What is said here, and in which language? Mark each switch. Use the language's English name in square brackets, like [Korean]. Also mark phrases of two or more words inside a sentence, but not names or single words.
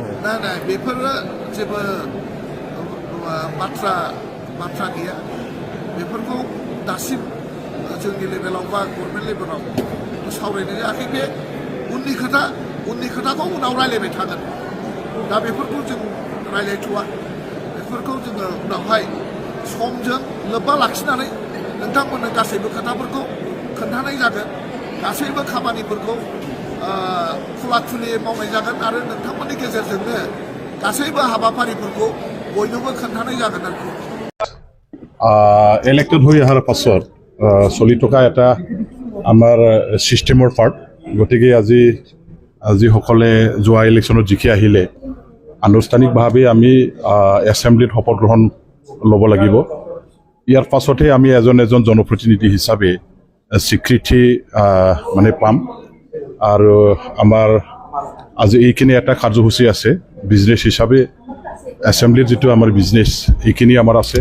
[Bodo] ना बेफोरो जेबो बाथ्रा गैया बेफोरखौ दासिम जोंनि लेभेलाव बा गभर्नमेन्ट लेभेलाव सावरायनाय जायाखै बे उननि खोथाखौ उनाव रायलायबाय थागोन दा बेफोरखौ जों रायलायथ'वा बेफोरखौ जोङो उनावहाय समजों लोब्बा लाखिनानै नोंथांमोननो गासैबो खोथाफोरखौ खोन्थानाय जागोन गासैबो खामानिफोरखौ खुला खुलियै मावनाय जागोन आरो नोंथांमोननि गेजेरजोंनो गासैबो हाबाफारिफोरखौ बयनोबो खोन्थानाय जागोन आरो [Assamese] ইলেক্টেড হৈ অহাৰ পাছত চলি থকা এটা আমাৰ ছিষ্টেমৰ পাৰ্ট গতিকে যিসকলে যোৱা ইলেকশ্যনত জিকি আহিলে আনুষ্ঠানিকভাৱে আমি এছেম্বলিত শপত গ্ৰহণ ল'ব লাগিব ইয়াৰ পাছতহে আমি এজন জনপ্ৰতিনিধি হিচাপে স্বীকৃতি মানে পাম আৰু আমাৰ আজি এইখিনি এটা কাৰ্যসূচী আছে বিজনেছ হিচাপে এছেম্বলিৰ যিটো আমাৰ বিজনেছ এইখিনি আমাৰ আছে